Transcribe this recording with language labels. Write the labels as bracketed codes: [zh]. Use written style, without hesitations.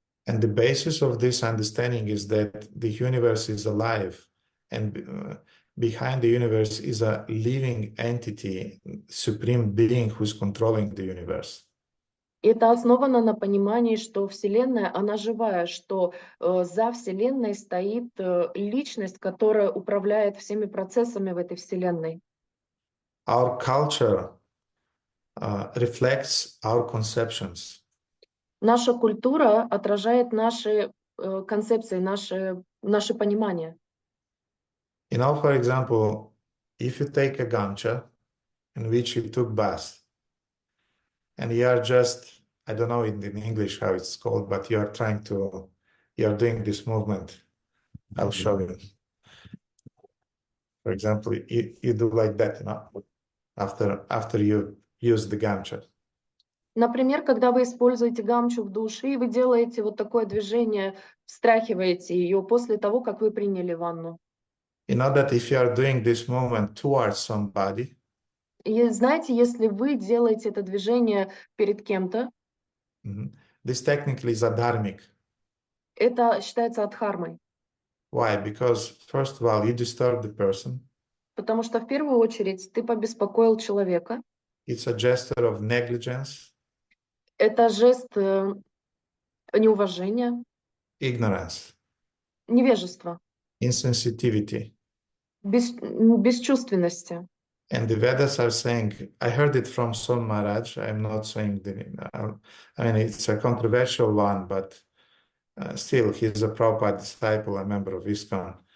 [en] And the basis of this understanding is that the universe is alive, and behind the universe is a living entity, supreme being who's controlling the universe. [ru] Это основано на понимании, что Вселенная, она живая, что за Вселенной стоит личность, которая управляет всеми процессами в этой Вселенной. [en] Our culture reflects our conceptions. [ru] Наша культура отражает наши концепции, наше понимание. [en] You know, for example, if you take a gamcha in which you took bath, and you are just, I don't know in English how it's called, but you are doing this movement. I'll show you. For example, you do like that, you know, after you use the gamcha. [ru] Например, когда вы используете гамчу в душе, и вы делаете вот такое движение, встряхиваете ее после того, как вы приняли ванну. [en] You know that if you are doing this movement towards somebody, [ru] И знаете, если вы делаете это движение перед кем-то, [en] this technically is adharmic. [ru] это считается адхармой. [en] Why? Because first of all, you disturb the person. [ru] Потому что в первую очередь ты побеспокоил человека. [en] It's a gesture of negligence, [ru] Это жест неуважения, [en] ignorance, [ru] невежества, [en] insensitivity. [ru] бесчувственности. [en] And the Vedas are saying, I heard it from some Maharaj, I'm not saying I mean, it's a controversial one, but still, he's a Prabhupada disciple, a member of ISKCON.